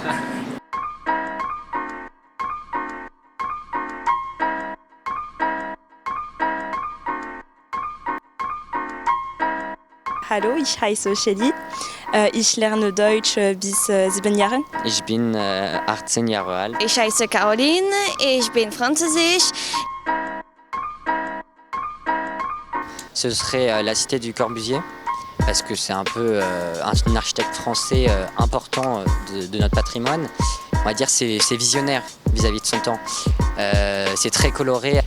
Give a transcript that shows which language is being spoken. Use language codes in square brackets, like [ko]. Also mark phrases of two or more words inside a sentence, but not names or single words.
[de] Hallo, ich heiße Shelly. Ich lerne Deutsch bis 7 Jahren. Ich bin 18 Jahre alt. Ich heiße Caroline, ich bin französisch. [fr] Ce serait la cité du Corbusier, parce que c'est un peu un architecte français important de notre patrimoine. On va dire c'est visionnaire vis-à-vis de son temps. C'est très coloré.